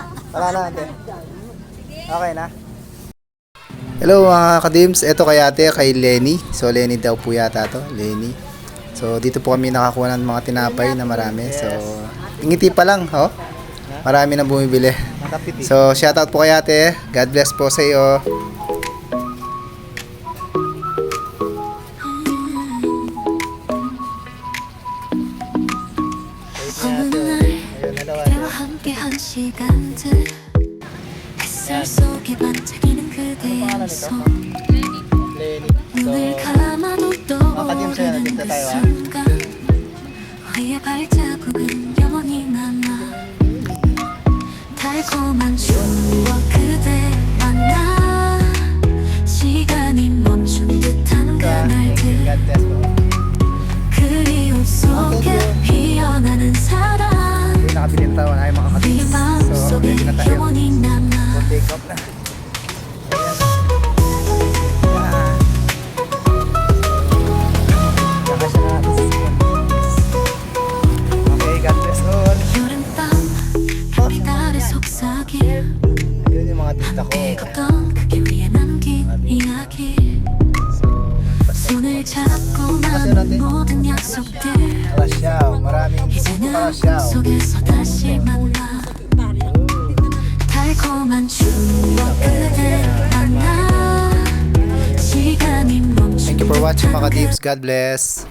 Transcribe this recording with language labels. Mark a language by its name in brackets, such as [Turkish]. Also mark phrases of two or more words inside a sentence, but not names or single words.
[Filipino] Wala na, ate. Okay na. Hello mga kadims. Ito kay ate, kay Lenny. So Lenny daw po yata to. Lenny. So dito po kami nakakuha ng mga tinapay na marami. So ngiti pa lang. Oh. Marami na bumibili. So shoutout po kay ate. [English] God bless [Filipino] po sa iyo. [Korean] 함께한 시간들 햇살 속에 반짝이는 그대의 미소 눈을 감아도 떠오르는 그 순간 우리의 발자국은 영원히 남아 달콤한 추억 그대 만나 시간이 멈춘 듯한 그날들 그리움 속에 피어나는 사랑 [Filipino] Nakabiling taon ay mga kadims. So ready na tayo. So [English] take off [Filipino] na. Okay, [English] God bless all. [Filipino] Yun yung mga tita ko. [Korean] 손을 잡고 나눈 모든 약속들 [Filipino] Kalasyaw, maraming [Korean] 이제는 [Filipino] Kalasyaw. [Korean] 꿈속에서 다시 만나 달콤한 추억 그대 만나 시간이 멈춘 [English] Thank you for watching [Filipino] mga kadims. [English] God bless.